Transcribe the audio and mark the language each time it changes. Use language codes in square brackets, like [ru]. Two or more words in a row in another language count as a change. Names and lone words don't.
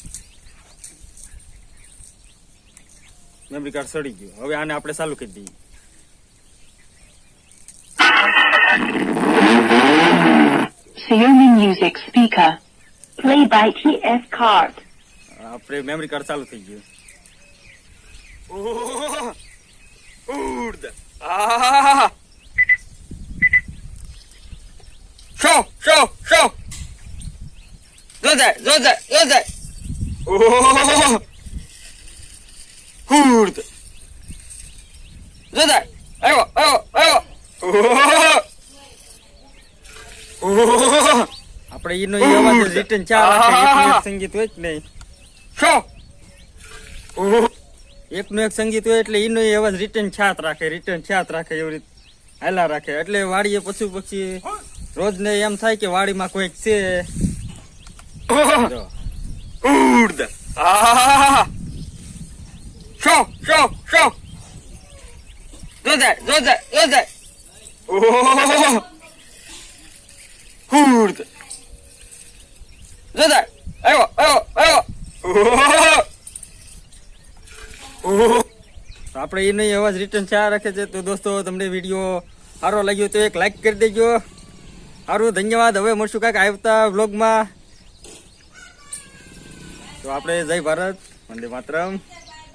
[gu] મેમરી કાર્ડ ચડી ગયું. હવે આને આપણે ચાલુ કરી દઈએ. Xiaomi Music Speaker. [en] Play by TS Card. [gu] આપણે મેમરી કાર્ડ ચાલુ થઈ ગયું. Kurde. Ah. Show. Zo daar. Oh. Kurde. Zo daar. Ayo. Oh. આપણે એનો અવાજ રિટર્ન ચાર સંગીત હોય જ નહીં. એકનો એક સંગીત હોય એટલે એનો અવાજ રિટર્ન છાત રાખે એવી રીતે હાલા રાખે. એટલે વાડીએ પશુ પક્ષી રોજ ને એમ થાય કે વાડીમાં કોઈક છે. Kurde. Ah. Show. Zo daar. Oh. Kurde. Zo daar. Ayo. Oh. આપણે એનો અવાજ રિટર્ન ચા રાખે છે. તો દોસ્તો તમને વિડીયો સારો લાગ્યો તો એક લાઈક કરી દેજો. સારું, ધન્યવાદ. હવે મળશું કાંઈક આવતા વ્લોગમાં. તો આપણે જય ભારત, વંદે માતરમ.